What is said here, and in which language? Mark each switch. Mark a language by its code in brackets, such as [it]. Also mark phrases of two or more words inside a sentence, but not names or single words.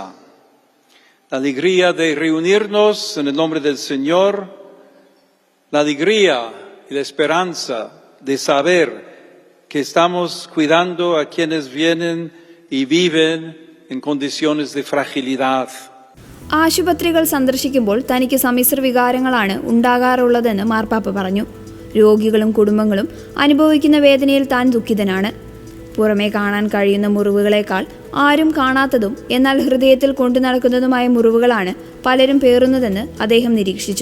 [es] La alegría de reunirnos en el nombre del Señor, la alegría y la esperanza de saber que estamos cuidando a quienes vienen y viven en condiciones de fragilidad. [ml] ആശുപത്രികൾ സന്ദർശിക്കുമ്പോൾ തനിക്ക് സമ്മിശ്ര വികാരങ്ങളാണ് ഉണ്ടാകാറുള്ളതെന്ന് മാർപ്പാപ്പ പറഞ്ഞു. രോഗികളും കുടുംബങ്ങളും അനുഭവിക്കുന്ന വേദനയിൽ താൻ ദുഃഖിതനാണ്. പുറമേ കാണാൻ കഴിയുന്ന മുറിവുകളേക്കാൾ ആരും കാണാത്തതും എന്നാൽ ഹൃദയത്തിൽ കൊണ്ടു നടക്കുന്നതുമായ മുറിവുകളാണ് പലരും പേറുന്നതെന്ന് അദ്ദേഹം നിരീക്ഷിച്ചു.